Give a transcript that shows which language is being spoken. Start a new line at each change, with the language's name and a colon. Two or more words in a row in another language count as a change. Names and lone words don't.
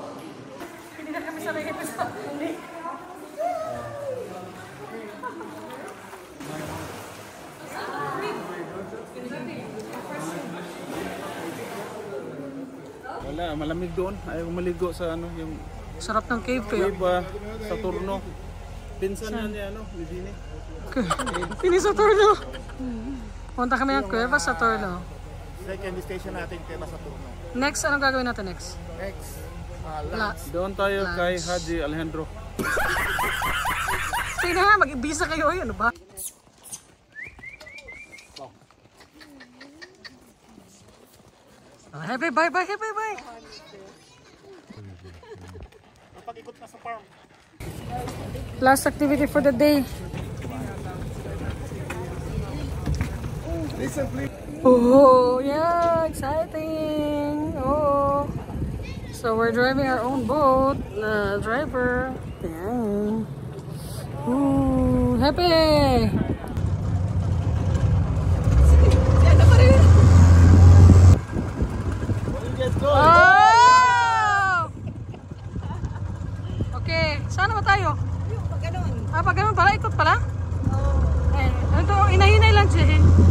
Filipino: Hindi na kami sanay ito sa hindi. Wala, malamig doon. Ayaw maligo sa ano, yung sarap ng cave eh. Cueva, Saturno. Pinsan na niya, ni Dini. Pini Saturno. Punta kami ng Cueva Saturno.
English: Second station
Filipino: natin, Cueva Saturno. Next, anong gagawin natin next?
English: Next, lunch.
Filipino: Doon tayo kay Haji Alejandro. Sige na nga, mag-ibisa kayo. Ay, ano ba?
English: Happy bye bye, happy bye.
Filipino: Napag-ikot na sa farm.
English: Last activity for the day. Oh, yeah, exciting. Oh. So we're driving our own boat. The driver. Yeah. Ooh, happy. Oh!
Filipino: Okay, saan ba tayo? Pag ganun. Pag ganun pala, ikot pala? Oo. Ito, inahinay lang siya eh.